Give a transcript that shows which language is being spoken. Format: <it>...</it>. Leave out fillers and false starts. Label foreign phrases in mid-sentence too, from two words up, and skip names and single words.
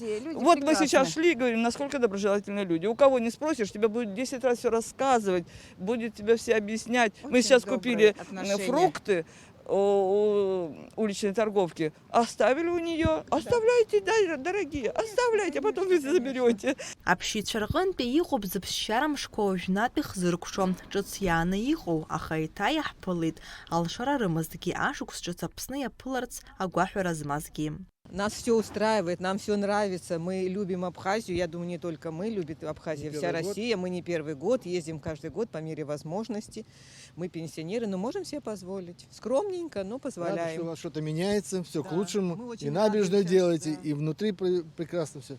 <ru>Вот мы сейчас шли и говорим, насколько доброжелательные люди. У кого не спросишь, тебе будет 10 раз все рассказывать, будет тебе все объяснять. Мы сейчас купили фрукты у уличной торговки, оставили у нее. Оставляйте, дорогие, оставляйте, потом вы заберете.</ru> <ab>Аԥшьыцәа рҟынтәи иҟоуп зыԥсшьара мшқәа уажәнатә ихзыркәшо, ҿыц иааны иҟоу, аха еиҭа иаҳԥылеит алшара рымазҭгьы, ашықәс ҿыц Аԥсны иаԥыларц агәаҳәара змазгьы.</ab> <ru>Нас все устраивает, нам все нравится. Мы любим Абхазию. Я думаю, не только мы, любит Абхазия, вся Россия. Мы не первый год, ездим каждый год по мере возможности. Мы пенсионеры, но можем себе позволить. Скромненько, но позволяем. Рада, что у вас что-то меняется, все к лучшему. И набережную делаете, и внутри прекрасно все.</ru>